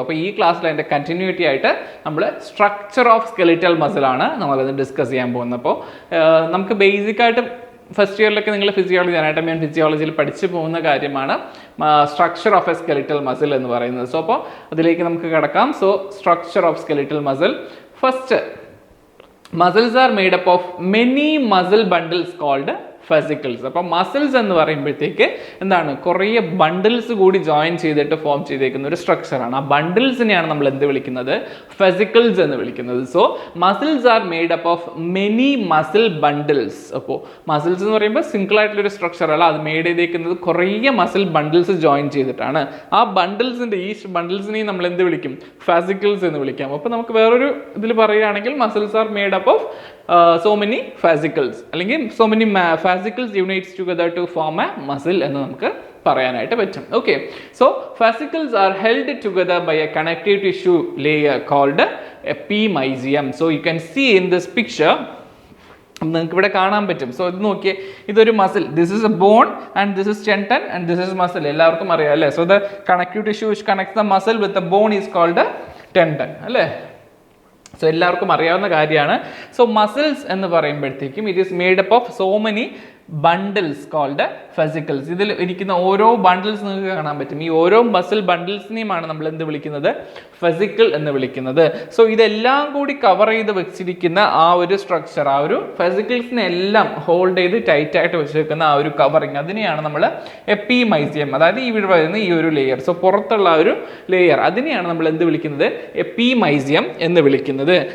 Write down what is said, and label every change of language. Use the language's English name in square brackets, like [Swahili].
[Malayalam] അപ്പോൾ ഈ ക്ലാസ്സിൽ അതിന്റെ കണ്ടിന്യൂറ്റി ആയിട്ട് നമ്മൾ സ്ട്രക്ചർ ഓഫ് സ്കെലിറ്റൽ മസിൽ ആണ് നമ്മളത് ഡിസ്കസ് ചെയ്യാൻ പോകുന്നത്. അപ്പോൾ നമുക്ക് ബേസിക് ആയിട്ട് ഫസ്റ്റ് ഇയറിലൊക്കെ നിങ്ങൾ ഫിസിയോളജി അനാട്ടമി ആൻഡ് ഫിസിയോളജിയിൽ പഠിച്ചു പോകുന്ന കാര്യമാണ് structure of A skeletal muscle എന്ന് പറയുന്നത്. സോ അപ്പോൾ അതിലേക്ക് നമുക്ക് കിടക്കാം. So structure of skeletal muscle. [English] First, muscles are made up of many muscle bundles called fascicles. [Malayalam] അപ്പോൾ മസിൽസ് എന്ന് പറയുമ്പോഴത്തേക്ക് എന്താണ്, കുറേ ബണ്ടിൽസ് കൂടി ജോയിൻ ചെയ്തിട്ട് ഫോം ചെയ്തേക്കുന്ന ഒരു സ്ട്രക്ചറാണ്. ആ ബണ്ടിൽസിനെയാണ് നമ്മൾ എന്ത് വിളിക്കുന്നത്, ഫെസിക്കിൾസ് എന്ന് വിളിക്കുന്നത്. [English] So muscles are made up of many muscle bundles. [Malayalam] അപ്പോൾ മസിൽസ് എന്ന് പറയുമ്പോൾ സിംഗിൾ ആയിട്ടുള്ളൊരു സ്ട്രക്ചർ അല്ല, അത് മെയ്ഡ് ചെയ്തേക്കുന്നത് കുറേ മസിൽ ബണ്ടിൽസ് ജോയിൻ ചെയ്തിട്ടാണ്. ആ ബണ്ടിൽസിൻ്റെ ഈ ബണ്ടിൽസിനെയും നമ്മൾ എന്ത് വിളിക്കും, ഫാസിക്കിൾസ് എന്ന് വിളിക്കാം. അപ്പോൾ നമുക്ക് വേറൊരു ഇതിൽ പറയുകയാണെങ്കിൽ [English] muscles are made up of so many fascicles [Malayalam] അല്ലെങ്കിൽ [English] so many fascicles unites together to form a muscle [Malayalam] എന്ന് നമുക്ക് പറയാനായിട്ട് പറ്റും. [English] Okay, so fascicles are held together by a connective tissue layer called epimysium. so you can see in this picture, [Malayalam] നിങ്ങൾക്ക് ഇവിടെ കാണാൻ പറ്റും. [English] so [Malayalam] ഇത് നോക്കിയേ, ഇതൊരു muscle, [English] This is a bone and this is tendon and this is muscle. [Malayalam] എല്ലാവർക്കും അറിയാം അല്ലേ? [English] So the connective tissue which connects the muscle with the bone is called a tendon അല്ലേ? [Malayalam] സോ എല്ലാവർക്കും അറിയാവുന്ന കാര്യമാണ്. [English] so muscles [Malayalam] എന്ന് പറയുമ്പോഴത്തേക്കും [English] It is made up of so many bundles called fascicles. [Malayalam] ഇതിൽ ഇരിക്കുന്ന ഓരോ ബണ്ടിൽസ് നിങ്ങൾക്ക് കാണാൻ പറ്റും. ഈ ഓരോ മസിൽ ബണ്ടിൽസിനെയുമാണ് നമ്മൾ എന്ത് വിളിക്കുന്നത്, ഫെസിക്കിൾ എന്ന് വിളിക്കുന്നത്. സോ ഇതെല്ലാം കൂടി കവർ ചെയ്ത് വെച്ചിരിക്കുന്ന ആ ഒരു സ്ട്രക്ചർ, ആ ഒരു ഫെസിക്കിൾസിനെ എല്ലാം ഹോൾഡ് ചെയ്ത് ടൈറ്റ് ആയിട്ട് വെച്ചിരിക്കുന്ന ആ ഒരു കവറിങ്, അതിനെയാണ് നമ്മൾ എപ്പിമൈസിയം, അതായത് ഇവിടെ വരുന്ന ഈ ഒരു ലെയർ, സോ പുറത്തുള്ള ആ ഒരു ലെയർ, അതിനെയാണ് നമ്മൾ എന്ത് വിളിക്കുന്നത്, എപ്പിമൈസിയം എന്ന് വിളിക്കുന്നത്.